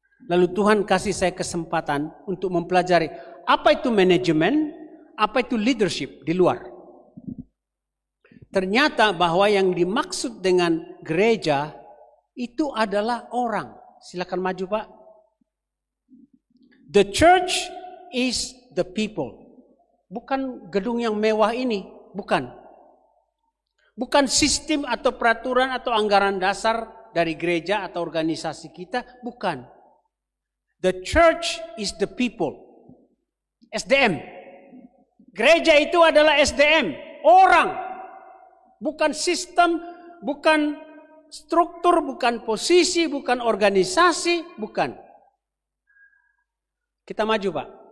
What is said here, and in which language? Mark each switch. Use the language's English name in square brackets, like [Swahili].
[Indonesian] Lalu Tuhan kasih saya kesempatan untuk mempelajari apa itu manajemen, apa itu leadership di luar. Ternyata bahwa yang dimaksud dengan gereja itu adalah orang. Silakan maju Pak. [English] The church is the people. [Indonesian] Bukan gedung yang mewah ini, bukan. Bukan sistem atau peraturan atau anggaran dasar dari gereja atau organisasi kita, bukan. [English] The church is the people. [Indonesian] SDM. Gereja itu adalah SDM, orang. Bukan sistem, bukan struktur, bukan posisi, bukan organisasi, bukan. Kita maju Pak.